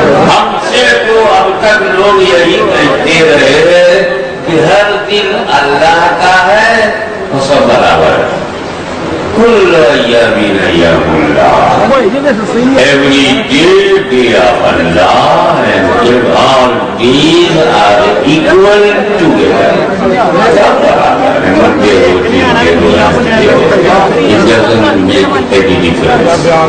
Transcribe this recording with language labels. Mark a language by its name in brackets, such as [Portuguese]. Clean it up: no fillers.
[Urdu] ہم سے تو اب تک لوگ یہی کہتے رہے کہ ہر دن اللہ کا ہے وہ سب برابر ہے. [Arabic] کل ایام ایام اللہ. [English] Every day of Allah and all days are equal together. [Urdu] سب برابر ہے. Monday ہو Tuesday ہو Wednesday ہو. [English] It doesn't make any difference.